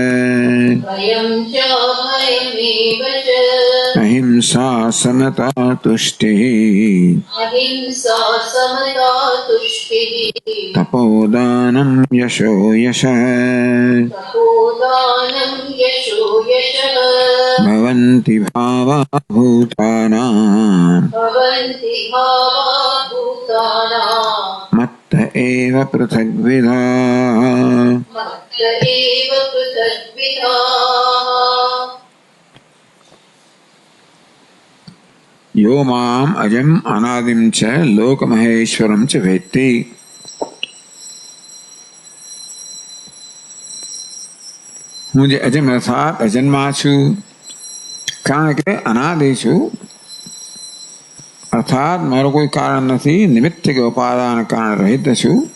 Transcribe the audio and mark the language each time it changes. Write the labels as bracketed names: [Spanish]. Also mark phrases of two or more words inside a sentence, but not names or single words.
[Sanskrit] अहिंसा समता तुष्टिः तपोदानं यशो यशः भवन्ति भावा भूतानां मत्त एव पृथग्विधाः। यो माम अजम अनादिम च लोकमहेश्वरम च वेत्ति। [Gujarati] હું જે અજમ અર્થાત અજન્મા છું કારણ કે અનાદિ છું અર્થાત મારો કોઈ કારણ નથી નિમિત્ત કે ઉપાદાન કારણ રહિત છું